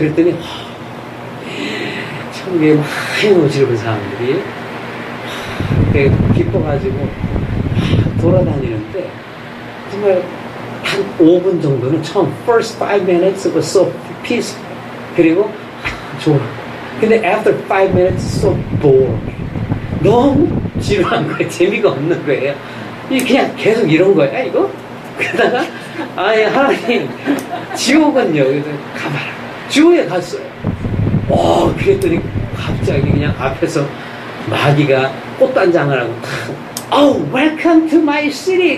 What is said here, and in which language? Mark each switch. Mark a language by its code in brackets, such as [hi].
[ko] 그랬더니 천국에 많이 모시는 사람들이 기뻐가지고 돌아다니는데, 정말 한 5분 정도는 처음 [en] first 5 minutes was so peaceful. [ko] 그리고 좋아. 근데 [en] after 5 minutes so bored. [ko] 너무 지루한 거예요. 재미가 없는 거예요. 그냥 계속 이런 거야, 이거? 그러다가, 아니, 하나님, 지옥은요. 그래서 가봐라. 지옥에 갔어요. 그랬더니 갑자기 그냥 앞에서 마귀가 꽃단장을 하고 탁, [en] welcome to my city!